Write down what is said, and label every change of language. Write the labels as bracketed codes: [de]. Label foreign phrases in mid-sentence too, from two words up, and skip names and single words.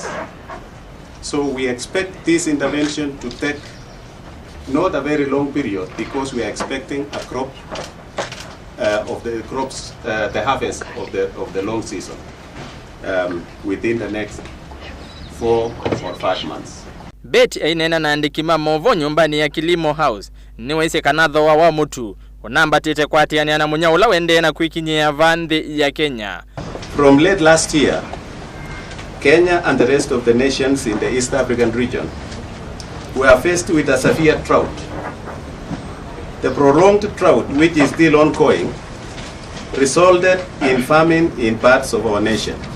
[en] So we expect this intervention to take not a very long period, because we are expecting a crop of the crops, the harvest of the long season within the next 4 or 5 months. [kam] Bett ainena na aandiki mauvoo nyumbani ya Kilimo House niwese kana Thooa wa Mutu onambatite kwatiania na munya ula wende na kwikinyia vanthi ya Kenya. [en] From late last year, Kenya and the rest of the nations in the East African region were faced with a severe drought. The prolonged drought, which is still ongoing, resulted in famine in parts of our nation.